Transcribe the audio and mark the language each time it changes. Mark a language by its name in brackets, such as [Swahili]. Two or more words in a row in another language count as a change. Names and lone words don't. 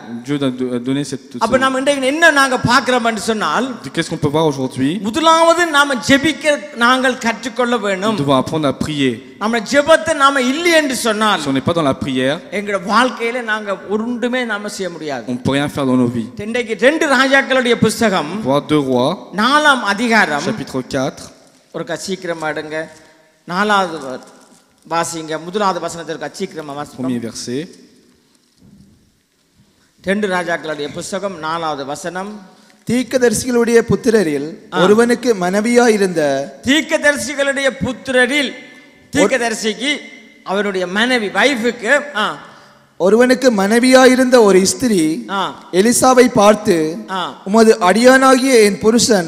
[French] Dieu a donné cette. [Tamil] அப்ப நாம இன்றைக்கு என்ன நாங்க பார்க்கிறோம்னு சொன்னால் [French] Qu'est-ce qu'on peut voir aujourd'hui? [Tamil] முதலாவது நாம ஜெபிக்க நாங்கள் கற்றுக்கொள்ள வேண்டும். [French] Nous devons apprendre à prier. [Tamil] நம்ம ஜெபத்தை நாம இல்லை என்று சொன்னால் [French] Si on n'est pas dans la prière, [Tamil] எங்களோட வாழ்க்கையில நாங்க ஒன்றுமே நாம செய்ய முடியாது. [French] on ne peut rien faire dans nos vies. [Tamil] இன்றைக்கு 2 ராஜாக்களுடைய புத்தகம் [French] Voir 2 Rois, [Tamil] 4ஆம் அதிகாரம் [French] chapitre 4, [Tamil] ஒரு சீக்கிரமா எடுங்க 4வது வாசிங்க முதலாவது வசனத்திற்கு சீக்கிரமா வாசிங்க. [French] premier verset. [Tamil] 2 ராஜாக்களுடைய புத்தகம் 4வது வசனம். தீர்க்கதரிசிகளுடைய புத்திரரில் ஒருவனுக்கு மனைவியாயிருந்த தீர்க்கதரிசிகளுடைய புத்திரரில் தீர்க்கதரிசிக்கு அவருடைய மனைவி வைஃபுக்கு ஒருவனுக்கு மனைவியாயிருந்த ஒரு ஸ்திரீ எலிசாவை பார்த்து உமது அடியானாகிய என் புருஷன்